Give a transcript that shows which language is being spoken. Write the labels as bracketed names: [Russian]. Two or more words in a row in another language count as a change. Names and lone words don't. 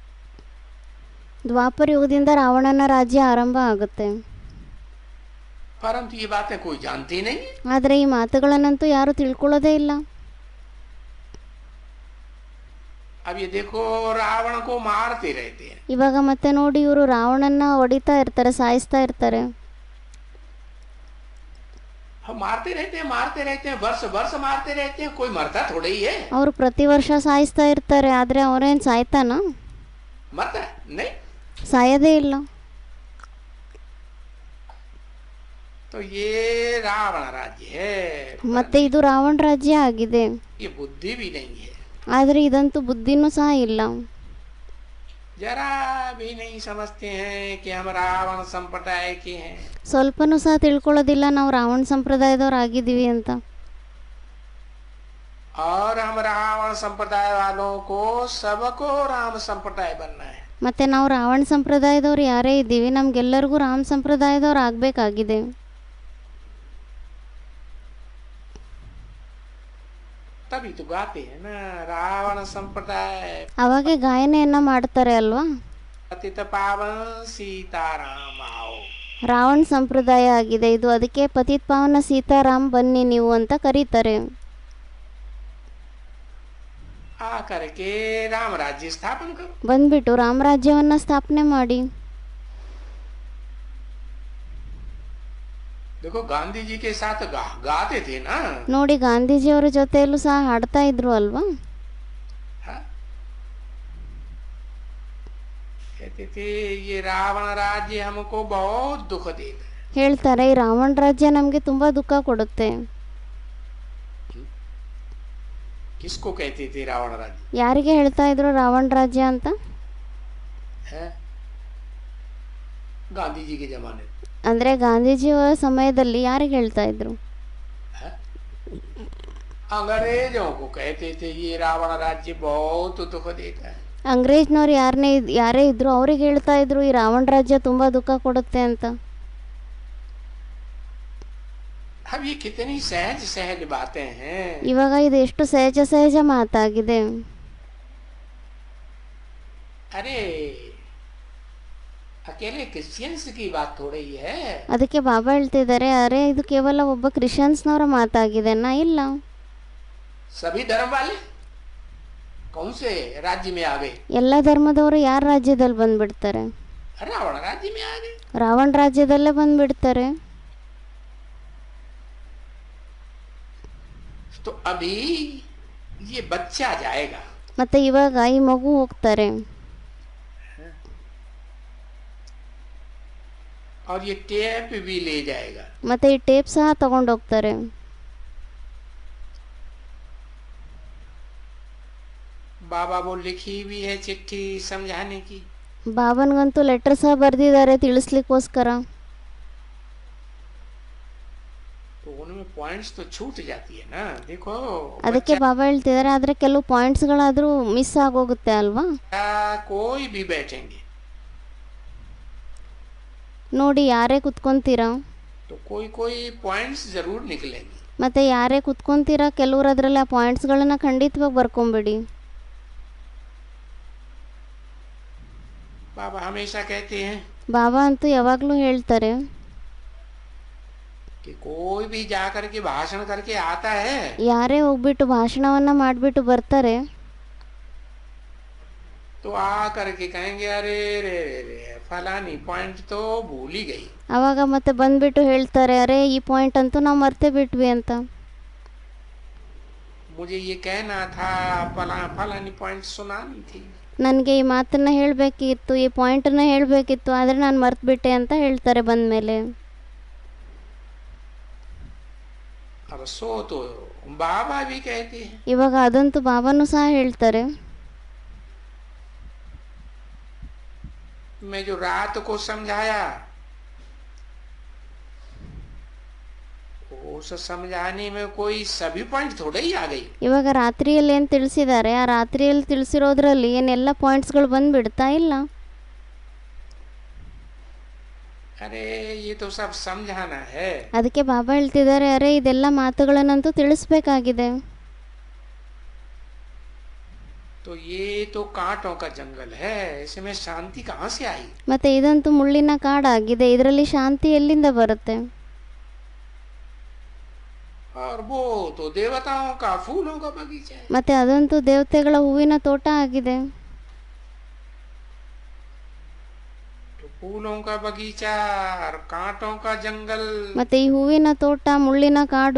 [Kannada] ದ್ವಾಪರ ಯುಗದಿಂದ ರಾವಣನ ರಾಜ್ಯ ಆರಂಭ ಆಗುತ್ತೆ. [Hindi] परंतु ये बातें कोई जानती नहीं. [Kannada] ಆದರೆ ಈ ಮಾತುಗಳನ್ನಂತೂ ಯಾರು ತಿಳ್ಕೊಳ್ಳೋದೇ ಇಲ್ಲ. [Hindi] अब ये देखो रावण को मारते रहते हैं. [Kannada] ಇವಾಗ ಮತ್ತೆ ನೋಡಿ ಇವರು ರಾವಣನ್ನ ಹೊಡಿತಾ ಇರ್ತಾರೆ, ಸಾಯಿಸ್ತಾ ಇರ್ತಾರೆ. [Hindi] हम मारते रहते हैं, वर्ष वर्ष मारते रहते हैं, कोई मरता थोड़ा ही है. [Kannada] ಅವರು ಪ್ರತಿ ವರ್ಷ ಸಾಯಿಸ್ತಾ ಇರ್ತಾರೆ, ಆದ್ರೆ ಅವರೇನ್ ಸಾಯ್ತಾನ? [Hindi] मरता नहीं. [Kannada] ಸಾಯದೇ ಇಲ್ಲ. [Hindi] तो ये रावण राज्य है. [Kannada] ಮತ್ತೆ ಇದು ರಾವಣ ರಾಜ್ಯ ಆಗಿದೆ. [Hindi] ये बुद्धि भी नहीं है. [Kannada] ಆದ್ರೆ ಇದಂತೂ ಬುದ್ಧಿನೂ ಸಹ ಇಲ್ಲ. [Hindi] जरा भी नहीं समझते हैं कि हम रावण संप्रदाय के हैं. [Kannada] ಸ್ವಲ್ಪನೂ ಸಹ ತಿಳ್ಕೊಳ್ಳೋದಿಲ್ಲ ನಾವು ರಾವಣ ಸಂಪ್ರದಾಯದವ್ರು ಆಗಿದ್ದೀವಿ ಅಂತ. [Hindi] और हम रावण संप्रदाय वालों को सबको राम संप्रदाय बनना है. [Kannada] ಮತ್ತೆ ನಾವು ರಾವಣ ಸಂಪ್ರದಾಯದವ್ರು ಯಾರೇ ಇದ್ದೀವಿ ನಮ್ಗೆಲ್ಲರಿಗೂ ರಾಮ ಸಂಪ್ರದಾಯದವ್ರು ಆಗ್ಬೇಕಾಗಿದೆ. [Hindi] तभी तो गाते हैं ना, रावण संप्रदाय [Kannada] ಅವಾಗೆ ಗಾಯನೆಯನ್ನು ಮಾಡ್ತಾರೆ ಅಲ್ವಾ. [Hindi] पतित पावन सीताराम आओ। [Kannada] ರಾವಣ ಸಂಪ್ರದಾಯ ಆಗಿದೆ ಇದು, ಅದಕ್ಕೆ [Hindi] पतित पावन सीताराम [Kannada] ಬನ್ನಿ ನೀವು ಅಂತ ಕರೀತಾರೆ. [Hindi] आ करके राम राज्य स्थापन करो। [Kannada] ಬಂದ್ಬಿಟ್ಟು ರಾಮರಾಜ್ಯವನ್ನು ಸ್ಥಾಪನೆ ಮಾಡಿ. [Hindi] देखो गांधी जी के साथ गाते थे ना। [Kannada] ನೋಡಿ ಗಾಂಧೀಜಿಯವರ ಜೊತೆಯಲ್ಲೂ ಸಹ ಹಾಡ್ತಾ ಇದ್ರು ಅಲ್ವಾ. [Hindi] हाँ? कहते थे ये रावण राज्य हमको बहुत दुख देता है। [Kannada] ಹೇಳ್ತಾರೆ ಈ ರಾವಣ ರಾಜ್ಯ ನಮಗೆ ತುಂಬಾ ದುಃಖ ಕೊಡುತ್ತೆ. [Hindi] किसको कहते थे रावण राज्य? [Kannada] ಯಾರಿಗೆ ಹೇಳ್ತಾ ಇದ್ರು ರಾವಣ ರಾಜ್ಯ ಅಂತ? [Hindi] है गांधी जी के जमाने में। [Kannada] ಅಂದರೆ ಗಾಂಧೀಜಿಯವರ ಸಮಯದಲ್ಲಿ ಯಾರಿಗೆ ಹೇಳ್ತಾ ಇದ್ರು? [Hindi] है? अंग्रेजों को कहते थे ये रावण राज्य बहुत दुख देता है। [Kannada] ಅಂಗ್ರೇಜ್ನವ್ರು ಯಾರೇ ಇದ್ರು ಅವ್ರಿಗೆ ಹೇಳ್ತಾ ಇದ್ರು ಈ ರಾವಣ ರಾಜ್ಯ ತುಂಬಾ ದುಃಖ ಕೊಡುತ್ತೆ ಅಂತ. [Hindi] अब ये कितनी सहज सहज बातें हैं। [Kannada] ಇವಾಗ ಇದು ಎಷ್ಟು ಸಹಜ ಸಹಜ ಮಾತಾಗಿದೆ. [Hindi] अरे अकेले क्रिश्चियंस की बात थोड़ी ही है। [Kannada] ಅದಕ್ಕೆ ಬಾಬಾ ಹೇಳ್ತಿದ್ದಾರೆ, ಅರೆ ಇದು ಕೇವಲ ಒಬ್ಬ ಕ್ರಿಶ್ಚಿಯನ್ಸ್ನವರ ಮಾತಾಗಿದೆನಾ? ಇಲ್ಲ, [Hindi] सभी धर्म वाले कौन से राज्य में आ गए? [Kannada] ಎಲ್ಲ ಧರ್ಮದವರು ಯಾರ ರಾಜ್ಯದಲ್ಲಿ ಬಂದ್ಬಿಡ್ತಾರೆ? [Hindi] रावण राज्य में आ गए। [Kannada] ರಾವಣ ರಾಜ್ಯದಲ್ಲೇ ಬಂದ್ಬಿಡ್ತಾರೆ. [Hindi] तो अभी ये बच्चा जाएगा [Kannada] ಮತ್ತೆ ಇವಾಗ ಈ ಮಗು ಹೋಗ್ತಾರೆ. [Hindi] और ये टेप भी ले जाएगा। [Kannada] ಮತ್ತೆ ಈ ಟೇಪ್ ಸಹ ತಗೊಂಡೋಗ್ತಾರೆ. [Hindi] बाबा वो लिखी भी है चिट्ठी समझाने की। [Kannada] ಬಾಬನ್ಗಂತೂ ಲೆಟರ್ ಸಹ ಬರೆದಿದ್ದಾರೆ ತಿಳಿಸ್ಲಿಕ್ಕೋಸ್ಕರ. [Hindi] तो उनमें पॉइंट्स तो छूट जाती है ना। देखो [Kannada] ಅದಕ್ಕೆ ಬಾಬಾ ಹೇಳ್ತಿದ್ದಾರೆ, ಆದ್ರೆ ಕೆಲವು ಪಾಯಿಂಟ್ಸ್ಗಳಾದ್ರೂ ಮಿಸ್ ಆಗೋಗುತ್ತೆ ಅಲ್ವಾ. [Hindi] कोई भी बैठेंगे [Kannada] ನೋಡಿ ಯಾರೇ ಕುತ್ಕೊಂತೀರಾ, [Hindi] तो कोई कोई पॉइंट्स जरूर निकलेंगे। [Kannada] ಮತ್ತೆ ಯಾರೇ ಕುತ್ಕೊಂತೀರಾ ಕೆಲವ್ರು ಅದರಲ್ಲಿ ಆ ಪಾಯಿಂಟ್ಸ್ಗಳನ್ನ ಖಂಡಿತವಾಗಿ ಬರ್ಕೊಂಬಿಡಿ. [Hindi] बाबा हमेशा कहते हैं [Kannada] ಬಾಬಾ ಅಂತೂ ಯಾವಾಗಲೂ ಹೇಳ್ತಾರೆ, [Hindi] कि कोई भी जाकर के भाषण करके आता है [Kannada] ಯಾರೇ ಹೋಗ್ಬಿಟ್ಟು ಭಾಷಣವನ್ನ ಮಾಡಿಬಿಟ್ಟು ಬರ್ತಾರೆ, [Hindi] तो आ करके कहेंगे अरे रे रे रे फलानी पॉइंट तो भूल ही गई। [Kannada] ಅವಾಗ ಮತ್ತೆ ಬಂದ್ಬಿಟ್ಟು ಹೇಳ್ತಾರೆ, ಅರೆ ಈ ಪಾಯಿಂಟ್ ಅಂತೂ ನಾವು ಮರ್ತೇ ಬಿಟ್ವಿ ಅಂತ. [Hindi] मुझे ये कहना था फलानी पॉइंट सुनानी थी। [Kannada] ನನಗೆ ಈ ಮಾತನ್ನ ಹೇಳಬೇಕಿತ್ತು, ಈ ಪಾಯಿಂಟನ್ನು ಹೇಳಬೇಕಿತ್ತು, ಆದರೆ ನಾನು ಮರ್ತುಬಿಟ್ಟೆ ಅಂತ ಹೇಳ್ತಾರೆ ಬಂದಮೇಲೆ. [Hindi] अब सो तो बाबा भी कहते हैं। [Kannada] ಇವಾಗ ಅದಂತೂ ಬಾಬಾನು ಸಹ ಹೇಳ್ತಾರೆ, [Hindi] मैं जो रात को समझाया उस समझाने में कोई सभी पॉइंट थोड़े ही आ गई। [Kannada] ಇವಾಗ ರಾತ್ರಿಯಲ್ಲಿ ಏನು ತಿಳಿಸಿದ್ದಾರೆ, ಆ ರಾತ್ರಿಯಲ್ಲಿ ತಿಳಿಸಿರೋದ್ರಲ್ಲಿ ಏನೆಲ್ಲ ಪಾಯಿಂಟ್ಸ್ಗಳು ಬಂದ್ಬಿಡ್ತಾ ಇಲ್ಲ. [Hindi] अरे ये तो सब समझाना है। [Kannada] ಅದಕ್ಕೆ ಬಾಬಾ ಹೇಳ್ತಿದ್ದಾರೆ, ಅರೆ ಇದೆಲ್ಲ ಮಾತುಗಳನ್ನಂತೂ ತಿಳಿಸ್ಬೇಕಾಗಿದೆ. [Hindi] तो ये तो कांटों का जंगल है, इसमें शांति कहाँ से आई? [Kannada] ಮತ್ತೆ ಇದಂತೂ ಮುಳ್ಳಿನ ಕಾಡಾಗಿದೆ, ಇದರಲ್ಲಿ ಶಾಂತಿ ಎಲ್ಲಿಂದ ಬರುತ್ತೆ? [Hindi] और वो तो देवताओं का फूलों का बगीचा है। [Kannada] ಮತ್ತೆ ಅದಂತೂ ದೇವತೆಗಳ ಹೂವಿನ ತೋಟ ಆಗಿದೆ. [Hindi] तो फूलों का बगीचा और कांटों का जंगल [Kannada] ಮತ್ತೆ ಈ ಹೂವಿನ ತೋಟ ಮುಳ್ಳಿನ ಕಾಡು